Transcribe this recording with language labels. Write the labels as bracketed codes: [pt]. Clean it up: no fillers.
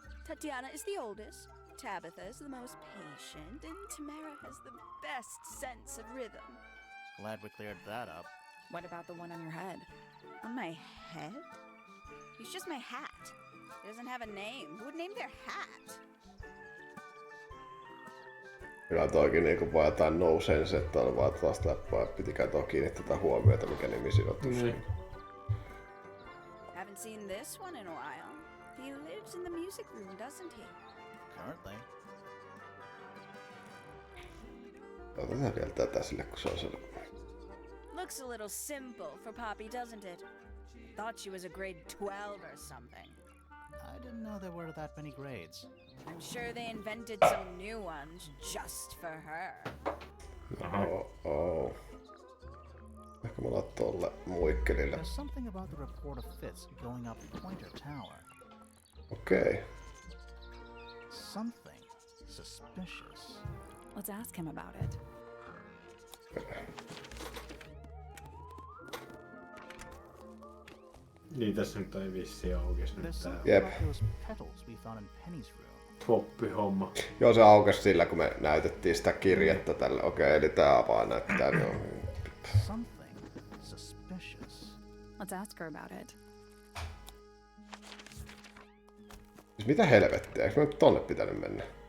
[en] Tatiana is the oldest, Tabitha is the most patient, and Tamara has the best sense of rhythm. Glad we cleared that up. What about the one on your head? On my head? He's just my hat. He doesn't have a name. Who would name their hat? [fi] Kyllä toikin niinku vaan jotain [en] no sense, [fi] että on vaan taas läppää. Pitikää toki kiinnittää tätä mikä nimi siinä on tuossa. [en] Haven't seen this one in a while. He lives in the music room, doesn't he? Currently. [fi] Otetaan vielä tätä sille, kun se on siellä. [en] Looks a little simple for Poppy, doesn't it? Thought she was a grade 12 or something. I didn't know there were that many grades. I'm sure they invented some new ones just for her. Oh. [fi] Ehkä mä laitan tolle muikkelille. [en] There's something about the report of Fitz going up Pointer Tower. [fi] Okei. [en] Something suspicious. Let's ask him about it. [fi] Niin tässä nyt ei vissiin aukesi nyt [en] There's [fi] tää [en] something [fi] Jep. [en] about those petals we found in Penny's room. [fi] Twoppi-homma. Joo, se aukesi sillä, kun me näytettiin sitä kirjettä tälle. Okei, eli tää vaan näyttää. [en] Something suspicious. Let's ask her about it. [fi] Siis mitä helvettiä? Eikö me nyt tonne pitänyt mennä?